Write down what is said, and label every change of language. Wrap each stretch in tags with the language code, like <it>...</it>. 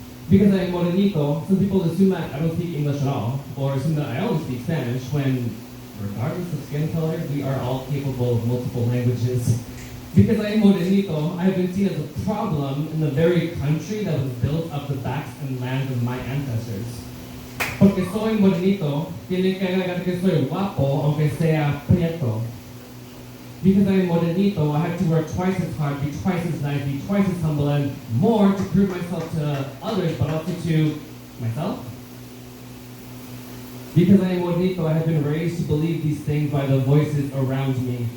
<en>Because I am morenito, some people assume that I don't speak English at all, or assume that I only speak Spanish, when, regardless of skin color, we are all capable of multiple languages. Because I am morenito, I have been seen as a problem in the very country that was built up the backs and lands of my ancestors.</en> <es>Porque soy morenito, tienen que agregar que soy guapo, aunque sea prieto.</es> <en>Because I am morenito, I have to work twice as hard, be twice as nice, be twice as humble, and more to prove myself to others, but also to myself. Because I am morenito, I have been raised to believe these things by the voices around me.</en>